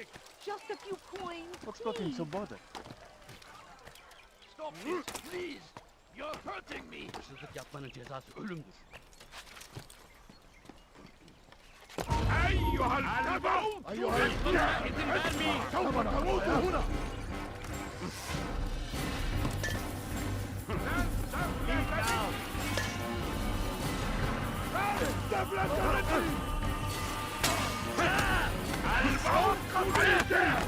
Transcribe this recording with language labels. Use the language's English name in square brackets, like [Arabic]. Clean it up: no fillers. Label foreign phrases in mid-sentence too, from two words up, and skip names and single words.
[English] Just a few coins, What's got him so please. bothered? Stop this, please! You're hurting me! [Turkish] Hırsızlık yapmanın cezası ölümdür. [Arabic] أيها التبع أيها الجاهل سوف تموت هنا. الموت قد أتاك.